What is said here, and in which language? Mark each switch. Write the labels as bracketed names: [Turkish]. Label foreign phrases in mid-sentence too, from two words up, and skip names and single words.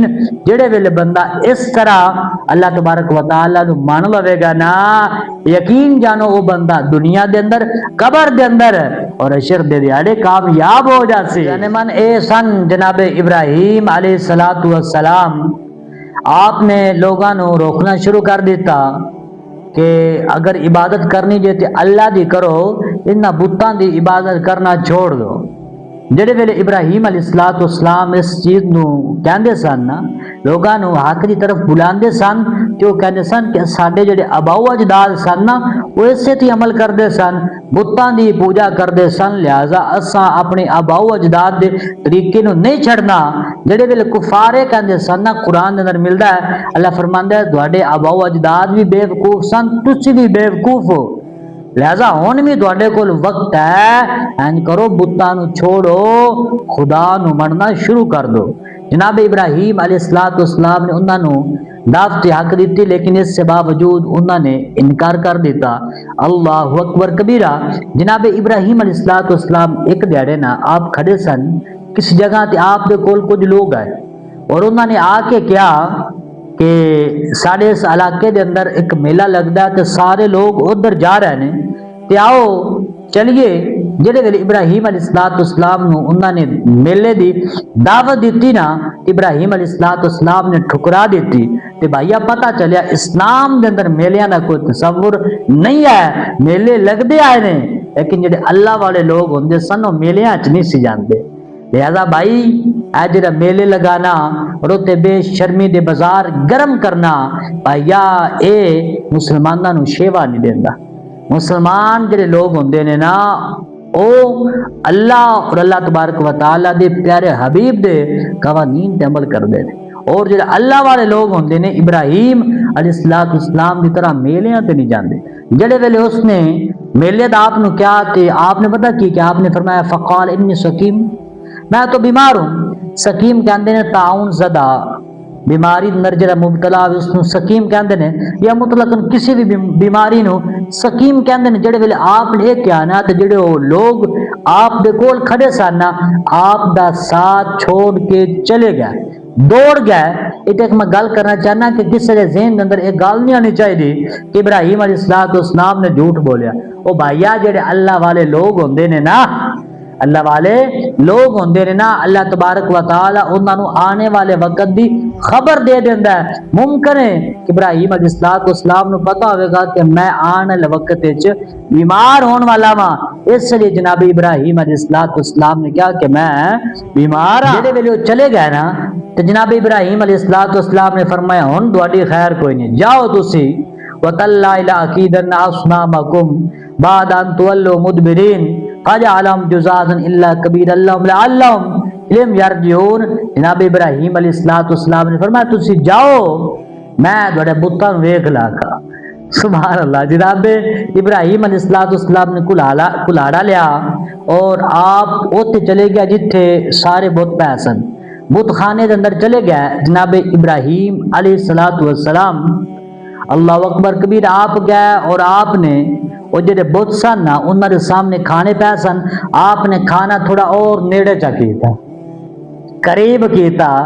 [Punjabi] جڑے ویلے بندہ اس طرح اللہ تبارک و تعالی نو مان لوے گا نا, یقین جانو وہ بندہ دنیا دے اندر قبر دے اندر اور حشر دے دیاڑے کامیاب ہو جاسی. یعنی من اے سن جناب ابراہیم علیہ السلام آپ نے لوگاں نو روکنا شروع کر دیتا کہ اگر عبادت کرنی جے تے اللہ دی کرو, انہاں بتاں دی عبادت کرنا چھوڑ دو. جڑے ویلے ابراہیم علیہ السلام اس چیز نو کہندے سن نا, لوگاں نو حق دی طرف بلاندے سن تے او کہندے سن کہ ساڈے جڑے آباؤ اجداد سن نا وہ اسے تے عمل کردے سن, بتاں دی پوجا کردے سن. لہذا اساں اپنے آباؤ اجداد دے طریقے نو نہیں چھڑنا. جڑے ویلے کفارے کہندے سن نا, قرآن دے اندر ملدا ہے اللہ فرماندا ہے تواڈے آباؤ اجداد بھی بے وقوف سن, تسی بھی بے وقوف ہو. لہذا ہن بھی تواڈے کول وقت ہے, این کرو بتاں نو چھوڑو, خدا نو مننا شروع کر دو. جناب ابراہیم علیہ السلام نے انہاں نو دعوت حق دیتی, لیکن اس سے باوجود انہاں نے انکار کر دیتا. [Arabic] اللہ اکبر کبیرہ. [Punjabi] جناب ابراہیم علیہ السلام ایک دیہڑے نا آپ کھڑے سن کس جگہ تے آپ دے کول کچھ لوگ آئے اور انہاں نے آ کے کیا کہ ساڑھے اس علاقے دے اندر ایک میلہ لگدا ہے تے سارے لوگ ادھر جا رہے ہیں تے آؤ چلیے. جڑے ویلے ابراہیم علیہ السلام نو انہاں نے میلے دی دعوت دیتی نا, ابراہیم علیہ السلام نے ٹھکرا دیتی. تے بھائیا پتہ چلیا اسلام دے اندر میلیاں دا کوئی تصور نہیں ہے. میلے لگدے آئے نے لیکن جڑے اللہ والے لوگ ہوندے سن او میلیاں وچ نہیں سی جاندے. لہذا بھائی اے جڑا میلے لگانا روتے بے شرمی دے بازار گرم کرنا بھائیا اے مسلماناں نو شیوا نہیں دیندا. مسلمان جڑے لوگ ہوندے نے نا او اللہ اور اللہ تبارک و تعالی دے پیارے حبیب دے قوانین تے عمل کردے نے. اور جڑے اللہ والے لوگ ہوندے نے ابراہیم علیہ السلام دی طرح میلیاں تے نہیں جاندے. جڑے ویلے اس نے میلے دا آپ نو کیا تے آپ نے پتہ کی کہ آپ نے فرمایا [Arabic] فقال انی سقیم, [Urdu] میں تو بیمار ہوں. [Punjabi] سقیم کہندے نے تعاون زدہ بیماری اندر جڑا مبتلا ہوئے اس نو سقیم کہندے نے, یا مطلقاً کسی بھی بیماری نو سقیم کہندے نے. جڑے ویلے آپ نے کیا نا تے جڑے وہ لوگ آپ دے کول کھڑے سن نا آپ دا ساتھ چھوڑ کے چلے گئے, دوڑ گئے. ایک میں گل کرنا چاہنا کہ کسی دے ذہن دے اندر ایک گل نہیں آنی چاہیے کہ ابراہیم علیہ السلام نے جھوٹ بولیا. او بھائیا جڑے اللہ والے لوگ ہوندے نے نا, اللہ والے لوگ ہوندے نے نا, اللہ تبارک و تعالی انہاں نو آنے والے وقت دی خبر دے دیندا ہے. ممکن ہے کہ ابراہیم علیہ السلام نو پتہ ہوے گا کہ میں آنے والے وقت وچ بیمار ہون والا ہاں, اس لیے جناب ابراہیم علیہ السلام نے کہا کہ میں بیمار ہاں. جڑے ویلے چلے گئے نا تے جناب ابراہیم علیہ السلام نے فرمایا ہن تہاڈی خیر کوئی نہیں, جاؤ تسی [Arabic] وتلا الی عقیدن اصنامکم بعد ان تولوا مدبرین فجعلهم جزازا الا کبیر اللہم لعلہم علم یرجعون. [Punjabi] جناب ابراہیم علیہ السلام نے فرمایا تسی جاؤ, میں تہاڈے بتاں نو ویکھ لاگا. [Arabic] سبحان اللہ. [Punjabi] جناب ابراہیم علیہ السلام نے کلاڑا لیا اور آپ اوتے چلے گیا جتھے سارے بت پے سن, بت خانے دے اندر چلے گئے. جناب ابراہیم علیہ السلام [Arabic] اللہ اکبر کبیر [Punjabi] آپ گئے اور آپ نے وہ جڑے بت سن نا انہاں دے سامنے کھانے پے سن, آپ نے کھانا تھوڑا اور نیڑے چا کیتا, قریب کیتا, نزدیک کیتا.